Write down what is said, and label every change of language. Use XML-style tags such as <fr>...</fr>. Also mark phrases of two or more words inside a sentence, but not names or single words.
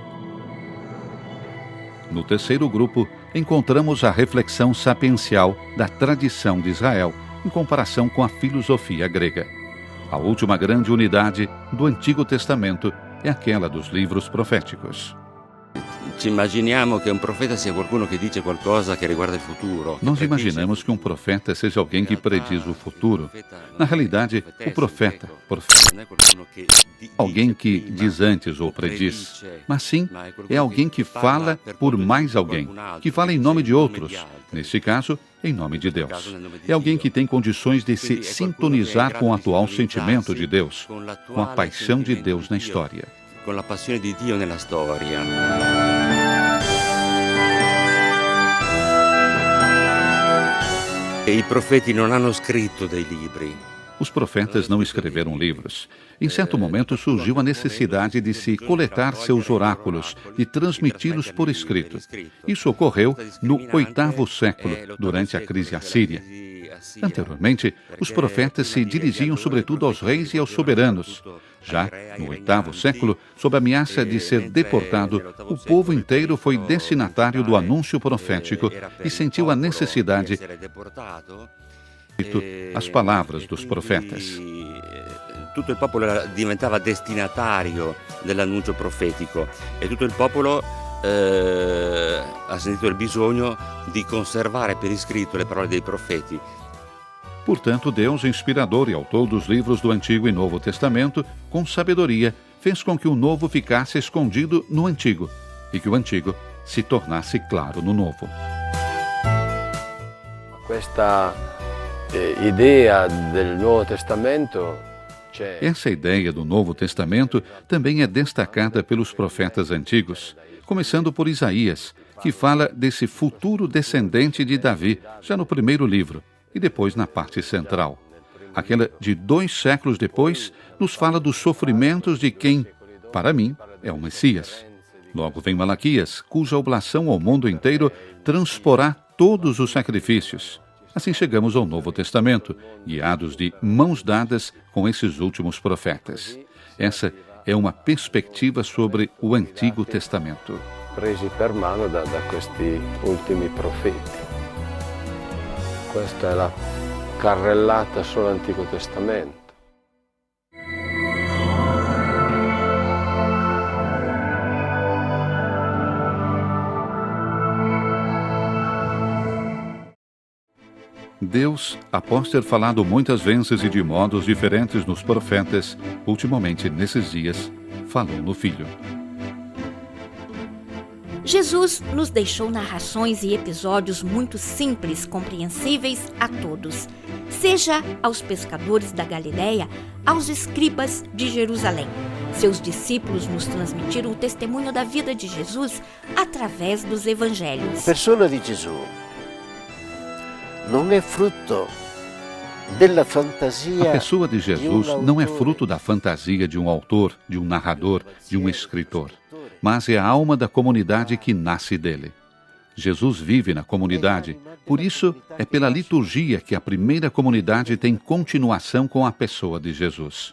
<pt>No terceiro grupo, encontramos a reflexão sapiencial da tradição de Israel, em comparação com a filosofia grega. A última grande unidade do Antigo Testamento é aquela dos livros proféticos.</pt> <it>Ci immaginiamo che un profeta sia qualcuno che dice qualcosa che riguarda il futuro.</it> <pt>Nós imaginamos que um profeta seja alguém que prediz o futuro. Na realidade, o profeta alguém que diz antes ou prediz, mas sim é alguém que fala por mais alguém, que fala em nome de outros, neste caso, em nome de Deus. É alguém que tem condições de se sintonizar com o atual sentimento de Deus, com a paixão de Deus na história.</pt> <it>Con la passione di Dio nella storia. E i profeti non hanno scritto dei libri.</it> <pt>Os profetas não escreveram livros. Em certo momento surgiu a necessidade de se coletar seus oráculos e transmiti-los por escrito. Isso ocorreu no 8º século, durante a crise assíria. Anteriormente, os profetas se dirigiam sobretudo aos reis e aos soberanos. Já no 8º século, sob a ameaça de ser deportado, o povo inteiro foi destinatário do anúncio profético e sentiu a necessidade de as palavras dos profetas.</pt> <it>Tutto il popolo diventava destinatario dell'annuncio profetico e tutto il popolo ha sentito il bisogno di conservare per iscritto le parole dei profeti.</it> <pt>Portanto, Deus, inspirador e autor dos livros do Antigo e Novo Testamento, com sabedoria, fez com que o Novo ficasse escondido no Antigo e que o Antigo se tornasse claro no Novo.</pt> <it>Questa ideia del Nuovo Testamento.</it> <pt>Essa ideia do Novo Testamento também é destacada pelos profetas antigos, começando por Isaías, que fala desse futuro descendente de Davi, já no primeiro livro, e depois na parte central. Aquela de 2 séculos depois nos fala dos sofrimentos de quem, para mim, é o Messias. Logo vem Malaquias, cuja oblação ao mundo inteiro transporá todos os sacrifícios. Assim chegamos ao Novo Testamento, guiados de mãos dadas com esses últimos profetas. Essa é uma perspectiva sobre o Antigo Testamento.</pt> <it>Presi per mano da questi ultimi profeti. Questa è la carrellata sull'Antico Testamento.</it> <pt>Deus, após ter falado muitas vezes e de modos diferentes nos profetas, ultimamente nesses dias, falou no Filho. Jesus nos deixou narrações e episódios muito simples, compreensíveis a todos, seja aos pescadores da Galileia, aos escribas de Jerusalém. Seus discípulos nos transmitiram o testemunho da vida de Jesus através dos evangelhos.</pt> <it>A persona di Gesù non è frutto della fantasia.</it> <pt>A pessoa de Jesus não é fruto da fantasia de um autor, de um narrador, de um escritor, mas é a alma da comunidade que nasce dele. Jesus vive na comunidade, por isso é pela liturgia que a primeira comunidade tem continuação com a pessoa de Jesus.</pt>